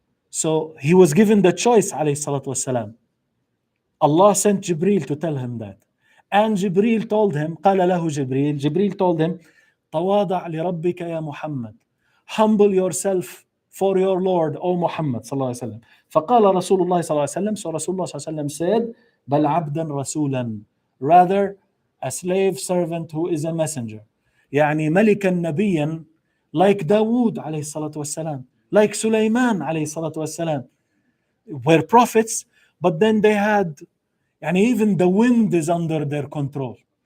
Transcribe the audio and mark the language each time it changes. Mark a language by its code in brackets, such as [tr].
[en] So he was given the choice, alayhi salatu wasalam. Allah sent Jibreel to tell him that. And Jibreel told him, [ar] قال له [en] Jibreel told him, [ar] تواضع لربك يا محمد. [en] Humble yourself for your Lord, O Muhammad صلى الله عليه وسلم. [ar] فقال رسول الله صلى الله عليه وسلم, [en] so Rasulullah [ar] صلى الله عليه وسلم [en] said, [ar] بل عبدا رسولا. [en] Rather, a slave servant who is a messenger. [ar] يعني ملكا نبيا, [en] like Dawood عليه الصلاة والسلام, like Sulaiman عليه الصلاة والسلام, were prophets, but then they had, even the wind is under their control.